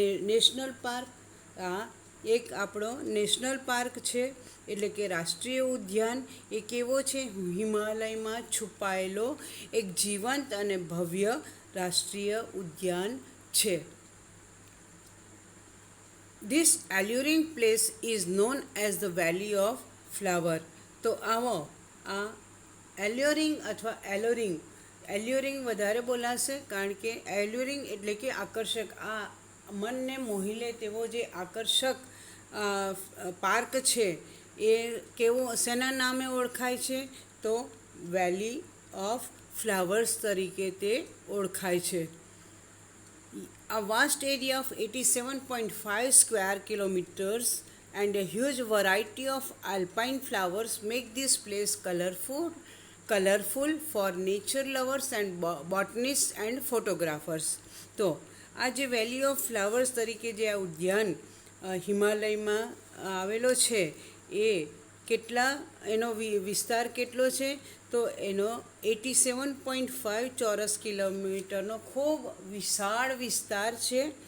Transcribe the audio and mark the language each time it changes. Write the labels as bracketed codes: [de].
[gu] National park, આ એક આપણો નેશનલ પાર્ક છે એટલે કે રાષ્ટ્રીય ઉદ્યાન. એ કેવો છે? હિમાલયમાં છુપાયેલો એક જીવંત અને ભવ્ય રાષ્ટ્રીય ઉદ્યાન છે. [en] This alluring place is known as the Valley of Flower. [gu] તો આવો આ એલ્યોરિંગ અથવા એલ્યોરિંગ વધારે બોલાશે, કારણ કે એલ્યોરિંગ એટલે કે આકર્ષક, આ મનને મોહી લે તેવો જે આકર્ષક પાર્ક છે એ કેવો, શેના નામે ઓળખાય છે? તો વેલી ઓફ ફ્લાવર્સ તરીકે તે ઓળખાય છે. [en] A vast area of 87.5 square kilometers and a huge variety of alpine flowers make this place colorful for nature lovers and botanists and photographers. [gu] તો આ જે વેલી ઓફ ફ્લાવર્સ તરીકે જે આ ઉદ્યાન હિમાલયમાં આવેલો છે એ એનો વિસ્તાર કેટલો છે? તો એનો 87.5 ચોરસ કિલોમીટરનો ખૂબ વિશાળ વિસ્તાર છે.